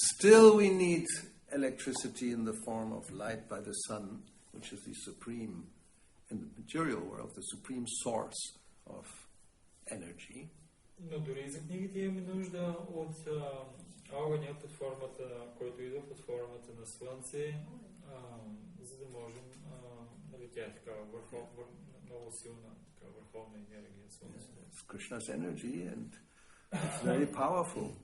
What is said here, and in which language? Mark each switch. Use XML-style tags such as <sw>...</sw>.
<en>Still we need electricity in the form of light by the sun, which is the supreme, in the material world, the supreme source of energy.</en> <bg>Но дори за книгите имаме нужда от огъня под формата, който идва под формата на слънце, за да можем, нали, тя е такава много силна, такава върховна енергия слънцето.</bg> <en>It's Krishna's energy and it's very powerful.</en>